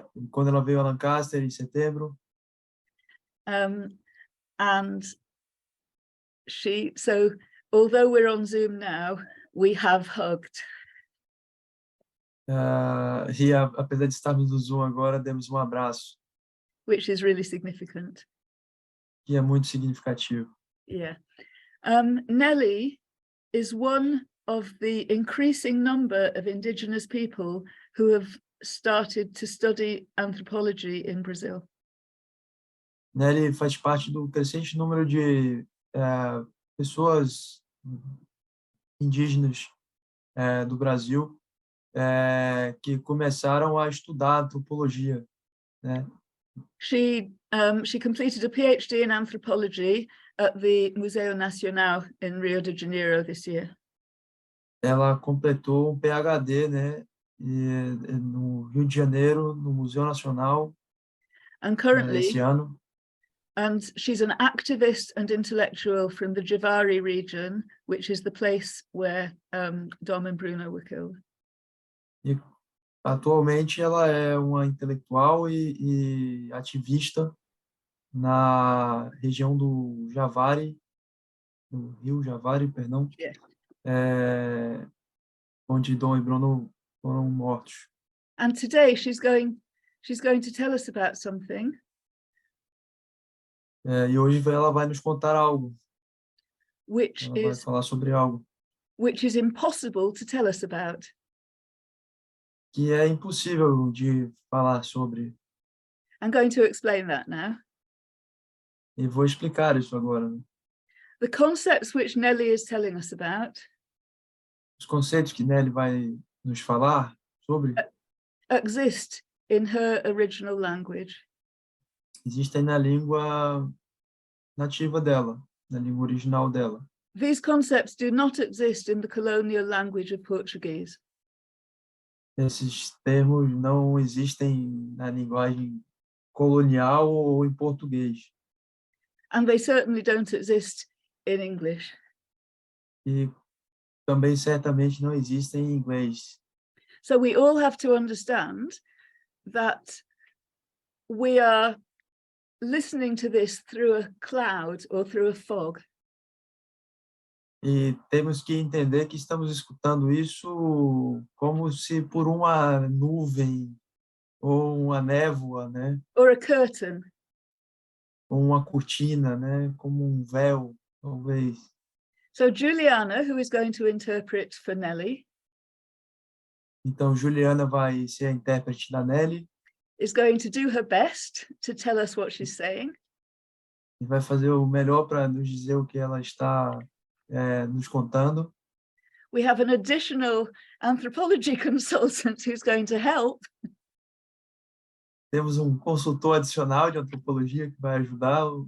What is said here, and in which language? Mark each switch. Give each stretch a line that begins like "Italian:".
Portuguese: Quando ela veio a Lancaster em setembro.
English: And so although we're on Zoom now, we have hugged.
Portuguese: E apesar de estarmos no Zoom agora, demos um abraço.
English: Which is really significant.
Portuguese: Que é muito significativo.
English: Yeah. Nelly is one of the increasing number of Indigenous people who have started to study anthropology in Brazil.
Portuguese: Nelly faz parte do crescente número de pessoas indígenas do Brasil que começaram a estudar antropologia, né?
English: She completed a PhD in anthropology at the Museu Nacional in Rio de Janeiro this year.
Portuguese: Ela completou um PhD, né, no Rio de Janeiro, no Museu Nacional,
English: And currently,
Portuguese: esse ano.
English: and she's an activist and intellectual from the Javari region, which is the place where Dom and Bruno were killed.
Portuguese: E atualmente ela é uma intelectual e ativista na região do Javari, no Rio Javari, perdão,
English: Yeah.
Portuguese: Onde Dom e Bruno foram mortos.
English: And today she's going to tell us about something.
Portuguese: E hoje ela vai nos contar algo.
English: Which
Portuguese: ela vai falar sobre algo
English: is impossible to tell us about.
Portuguese: Que é impossível de falar sobre.
English: I'm going to explain that now.
Portuguese: E vou explicar isso agora. Né?
English: The concepts which Nelly is telling us about
Portuguese: os conceitos que Nelly vai nos falar sobre
English: exist in her original language.
Portuguese: Existem na língua nativa dela, na língua original dela.
English: These concepts do not exist in the colonial language of Portuguese.
Portuguese: Esses termos não existem na linguagem colonial ou em português.
English: And they certainly don't exist in English.
Portuguese: E também certamente não existem em inglês.
English: So we all have to understand that we are listening to this through a cloud or through a fog.
Portuguese: E temos que entender que estamos escutando isso como se por uma nuvem ou uma névoa, né?
English: Or a curtain.
Portuguese: Ou uma cortina, né? Como um véu, talvez.
English: So Juliana, who is going to interpret for Nelly,
Portuguese: então Juliana vai ser a intérprete da Nelly,
English: is going to do her best to tell us what she's saying.
Portuguese: E vai fazer o melhor para nos dizer o que ela está nos contando.
English: We have an additional anthropology consultant who's going to help.
Portuguese: Temos um consultor adicional de antropologia que vai ajudar.